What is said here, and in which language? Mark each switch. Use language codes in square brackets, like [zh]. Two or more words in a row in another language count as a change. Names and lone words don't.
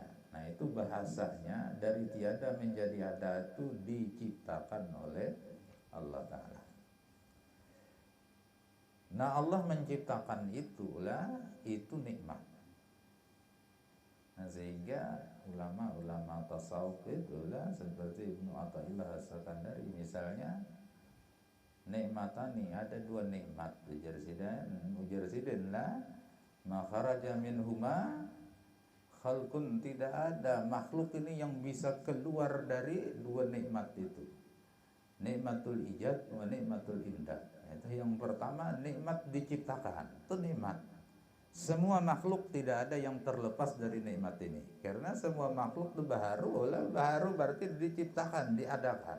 [id] Nah itu bahasanya dari tiada menjadi ada itu diciptakan oleh Allah Ta'ala. Nah Allah menciptakan itulah, itu nikmat. Nah sehingga ulama-ulama tasawuf itulah seperti Ibnu Athaillah As-Sakandari misalnya, nikmatani, ada dua nikmat. [bjn] Ujar Sidin [ar] لا ما خرج منهما خلق, [id] tidak ada makhluk ini yang bisa keluar dari dua nikmat itu. [ar] نعمة الإيجاد ونعمة الإمداد. [id] Itu yang pertama, nikmat diciptakan. Itu nikmat. Semua makhluk tidak ada yang terlepas dari nikmat ini. Karena semua makhluk itu baharu, baharu berarti diciptakan, diadakan.